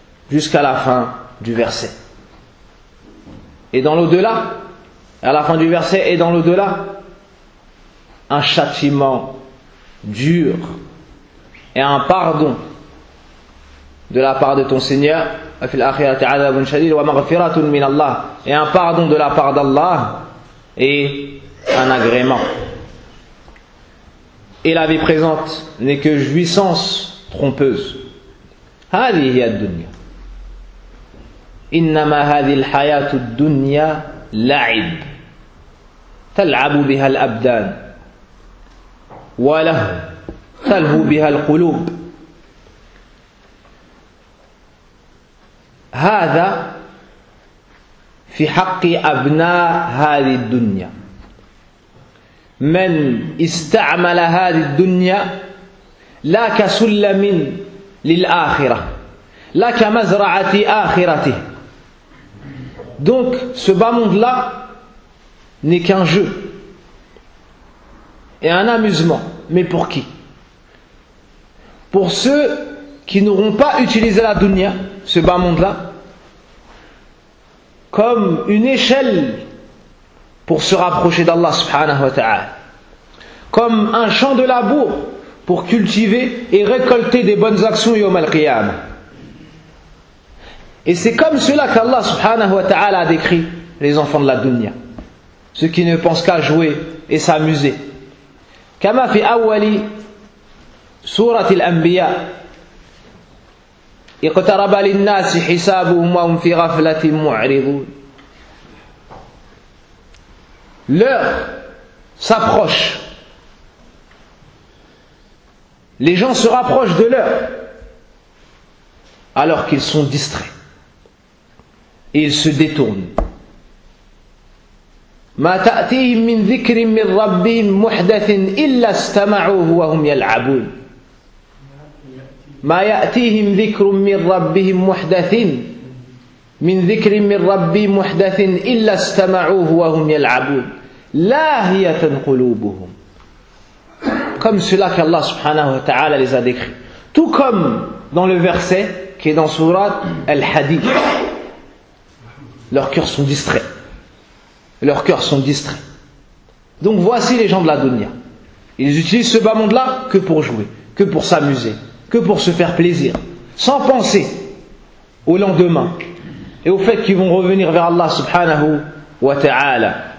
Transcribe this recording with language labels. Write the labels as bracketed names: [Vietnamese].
[French] Jusqu'à la fin du verset. Et dans l'au-delà, à la fin du verset et dans l'au-delà, un châtiment dur et un pardon de la part de ton Seigneur. Et un pardon de la part d'Allah et un agrément. Et la vie présente n'est que jouissance trompeuse. [Arabic] هذه الدنيا إنما هذه الحياة الدنيا لعب تلعب بها الأبدان وله تلهو بها القلوب. هذا في حق أبناء هذه الدنيا من استعمل هذه الدنيا لا كسلم للآخرة لا كمزرعة آخرته. [French] Donc ce bas monde là n'est qu'un jeu et un amusement, mais pour qui? Pour ceux qui n'auront pas utilisé la dunya, ce bas monde là comme une échelle pour se rapprocher d'Allah subhanahu wa ta'ala, comme un champ de labour pour cultiver et récolter des bonnes actions yawm al-qiyam. Et c'est comme cela qu'Allah subhanahu wa ta'ala a décrit les enfants de la dunya, ceux qui ne pensent qu'à jouer et s'amuser. [Arabic] Kama fi awwali surati al-anbiya اقترب للناس حسابهم وهم في غفلة معرضون. [French] L'heure s'approche. Les gens se rapprochent de l'heure alors qu'ils sont distraits. Et ils se détournent. [Arabic] ما تأتيهم من ذكر من ربهم محدث إلا استمعوه وهم يلعبون. ما يأتيهم ذكر من ربهم محدث من ذكر من ربهم محدث إلا استمعوه وهم يلعبون. lahiyatan qulubuhum. [French] Comme cela qu'Allah subhanahu wa ta'ala les a décrits. Tout comme dans le verset qui est dans sourate Al-Hadid. Leurs cœurs sont distraits. Leurs cœurs sont distraits. Donc voici les gens de la dunya. Ils utilisent ce bas monde-là que pour jouer, que pour s'amuser, que pour se faire plaisir, sans penser au lendemain et au fait qu'ils vont revenir vers Allah subhanahu wa ta'ala.